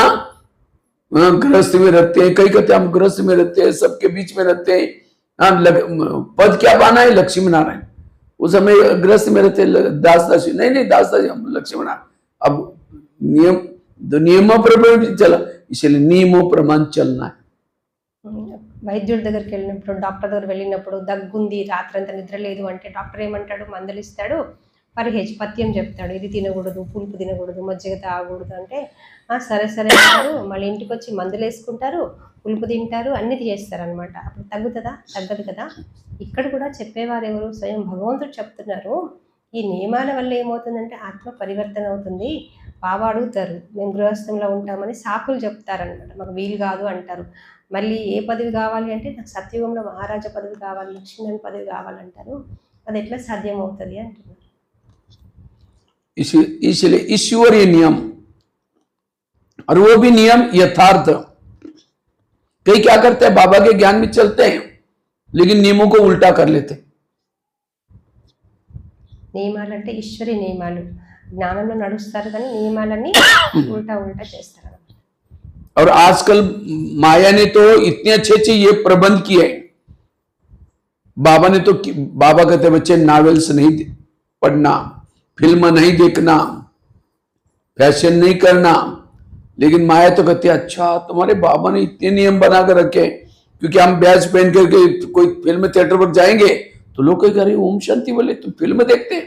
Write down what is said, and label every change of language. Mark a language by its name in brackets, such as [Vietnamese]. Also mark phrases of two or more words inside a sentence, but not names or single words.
[Hindi] गृहस्थ में रहते हैं, कई कहते हैं हम गृहस्थ में रहते हैं, सबके बीच में रहते हैं, पद क्या बहाना है? लक्ष्मी नारायण। उस समय गृहस्थ में रहते दास दासी, नहीं दास दासी, हम लक्ष्मी नारायण। अब नियमों पर चला, इसलिए नियमों प्रमाण चलना है। [Telugu] వైద్యుడి దగ్గరికి వెళ్ళినప్పుడు, డాక్టర్ దగ్గర వెళ్ళినప్పుడు దగ్గుంది, రాత్రంతా నిద్ర లేదు అంటే డాక్టర్ ఏమంటాడు? మందులు ఇస్తాడు, పర్హేజ్ పథ్యం చెప్తాడు. ఇది తినకూడదు, పులుపు తినకూడదు, మజ్జిగ తాగకూడదు అంటే సరే సరే అంటారు. మళ్ళీ ఇంటికి వచ్చి మందులు వేసుకుంటారు, పులుపు తింటారు, అన్ని చేస్తారనమాట. అప్పుడు తగ్గుతుందా? తగ్గదు కదా. ఇక్కడ కూడా చెప్పేవారు ఎవరు? స్వయం భగవంతుడు చెప్తున్నారు. ఈ నియమాల వల్ల ఏమవుతుందంటే ఆత్మ పరివర్తన అవుతుంది. బాబా అడుగుతారు, మేము గృహస్థంలో ఉంటామని సాకులు చెప్తారనమాట. మాకు వీలు కాదు అంటారు. మళ్ళీ ఏ పదవి కావాలి అంటే నాకు సత్యుగంలో మహారాజా పదవి కావాలి, లక్ష్మీనారాయణ పదవి కావాలంటారు. అది ఎట్లా సాధ్యం అవుతుంది అంటున్నారు. [Hindi] इसलिए ईश्वरीय नियम, और वो भी नियम यथार्थ। कई क्या करते हैं, बाबा के ज्ञान में चलते हैं लेकिन नियमों को उल्टा कर लेते हैं। [Telugu] నియమాలంటే ఈశ్వరి నియమాలు, జ్ఞానంలో నడుస్తారు కానీ నియమాలన్నీ [Hindi] उल्टा उल्टा [Telugu] చేస్తారు. [Hindi] और आजकल माया ने तो इतने अच्छे अच्छे ये प्रबंध किए हैं। बाबा ने तो, बाबा कहते बच्चे नॉवेल्स नहीं पढ़ना, फिल्म नहीं देखना, फैशन नहीं करना, लेकिन माया तो कहती है अच्छा तुम्हारे बाबा ने इतने नियम बना कर रखे, क्योंकि हम बैच पहन करके कोई फिल्म थिएटर पर जाएंगे तो लोग कह रहे ओम शांति बोले तुम फिल्म देखते हैं।